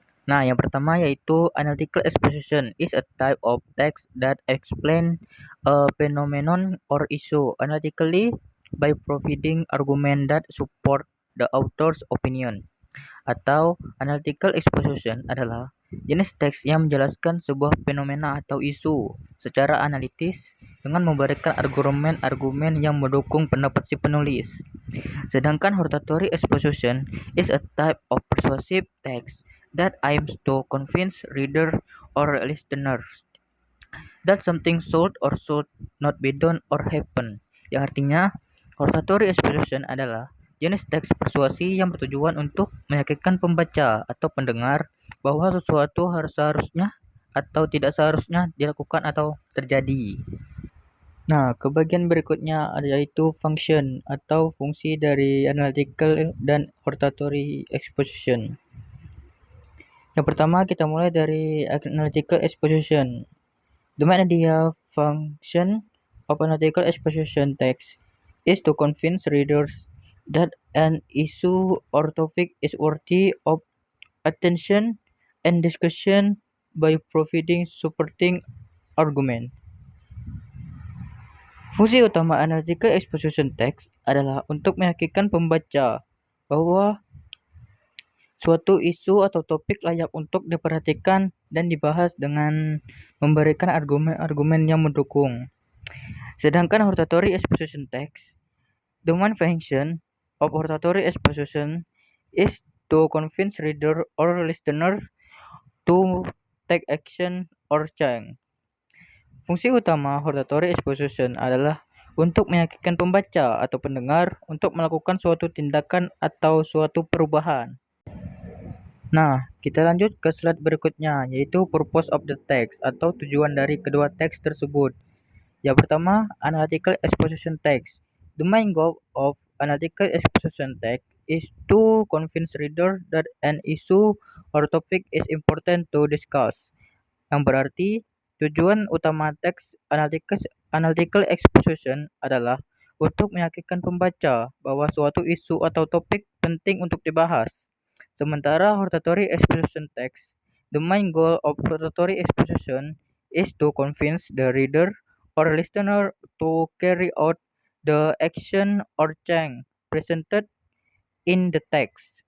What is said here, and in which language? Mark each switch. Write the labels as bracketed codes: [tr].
[id] Nah, yang pertama yaitu [en] analytical exposition is a type of text that explain a phenomenon or issue analytically by providing argument that support the author's opinion. [id] Atau analytical exposition adalah jenis teks yang menjelaskan sebuah fenomena atau isu secara analitis dengan memberikan argumen-argumen yang mendukung pendapat si penulis. [en] Sedangkan hortatory exposition is a type of persuasive text that aims to convince reader or listeners that something should or should not be done or happen. [id] Yang artinya, hortatory exposition adalah jenis teks persuasi yang bertujuan untuk meyakinkan pembaca atau pendengar bahwa sesuatu seharusnya atau tidak seharusnya dilakukan atau terjadi. Nah, ke bagian berikutnya yaitu function atau fungsi dari analytical dan hortatory exposition. Yang pertama, kita mulai dari analytical exposition. [en] The main idea function of analytical exposition text is to convince readers that an issue or topic is worthy of attention and discussion by providing supporting argument. [id] Fungsi utama analytical exposition text adalah untuk meyakinkan pembaca bahwa suatu isu atau topik layak untuk diperhatikan dan dibahas dengan memberikan argumen-argumen yang mendukung. [en] Sedangkan hortatory exposition text, the main function of hortatory exposition is to convince reader or listener to take action or change. [id] Fungsi utama hortatory exposition adalah untuk meyakinkan pembaca atau pendengar untuk melakukan suatu tindakan atau suatu perubahan. Nah, kita lanjut ke slide berikutnya, yaitu [en] purpose of the text [id] atau tujuan dari kedua teks tersebut. Yang pertama, analytical exposition text. [en] The main goal of analytical exposition text is to convince reader that an issue or topic is important to discuss. [id] Yang berarti, tujuan utama teks analytical exposition adalah untuk meyakinkan pembaca bahwa suatu isu atau topik penting untuk dibahas. [en] Sementara hortatory exposition text, the main goal of hortatory exposition is to convince the reader or listener to carry out the action or change presented in the text.